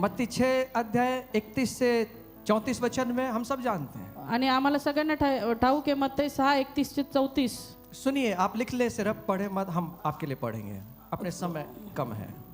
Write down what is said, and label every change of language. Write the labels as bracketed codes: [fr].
[hi] मत्ती 6 अध्याय 31 से 34 वचन में हम सब जानते हैं. [mr] आणि आम्हाला सगळ्यांना ठाऊक आहे मत्ती 6:31-34. [hi] सुनिए, आप लिख ले, सिर्फ पढ़े मत, हम आपके लिए पढ़ेंगे, अपने समय कम है.